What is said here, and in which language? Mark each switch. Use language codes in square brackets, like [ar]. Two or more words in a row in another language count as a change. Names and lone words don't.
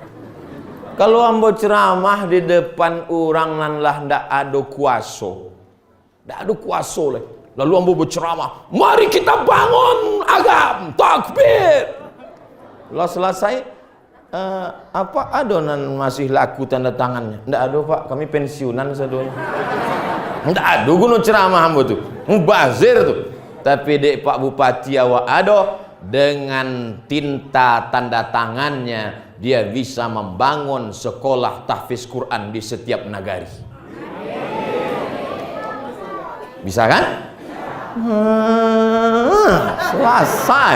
[min] Kalau ambo ceramah di depan orang nan lah ndak ada kuasa, ndak ada kuasa lah. [id] Lalu ambo berceramah, mari kita bangun agam, takbir. Lalu selesai, apa adonan masih laku tanda tangannya? [min] Ndak ada pak, kami pensiunan sedonya. Ndak ada guna ceramah ambo tu, mubazir tu. [id] Tapi [min] dek Pak Bupati awak [id] ada, dengan tinta tanda tangannya dia bisa membangun sekolah tahfiz Quran di setiap nagari. Bisa kan? Selesai.